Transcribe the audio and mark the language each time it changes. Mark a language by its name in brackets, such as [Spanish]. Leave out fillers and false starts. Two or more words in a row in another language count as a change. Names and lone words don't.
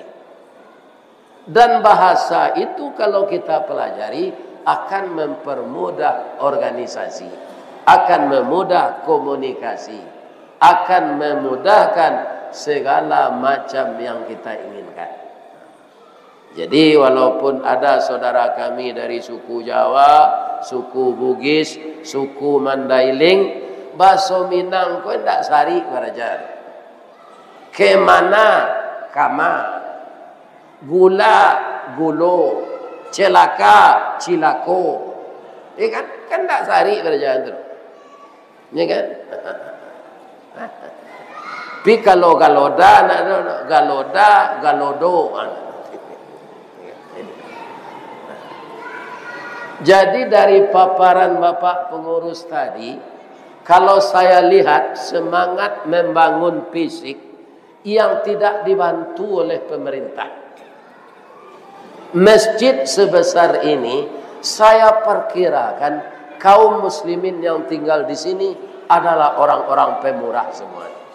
[Indonesian] Dan bahasa itu kalau kita pelajari akan mempermudah organisasi, akan memudah komunikasi, akan memudahkan segala macam yang kita inginkan. Jadi walaupun ada saudara kami dari suku Jawa, suku Bugis, suku Mandailing, [Minangkabau] baso Minang kau ndak sari berajar. Kemana kama, gula gulo, celaka cilako. Kan ndak sari berajar tu. [Indonesian] Ya kan? [Minangkabau] Tapi kalau galoda, galoda, galodo. [Indonesian] Jadi dari paparan Bapak pengurus tadi, kalau saya lihat semangat membangun fisik yang tidak dibantu oleh pemerintah. Masjid sebesar ini, saya perkirakan kaum muslimin yang tinggal di sini adalah orang-orang pemurah semua.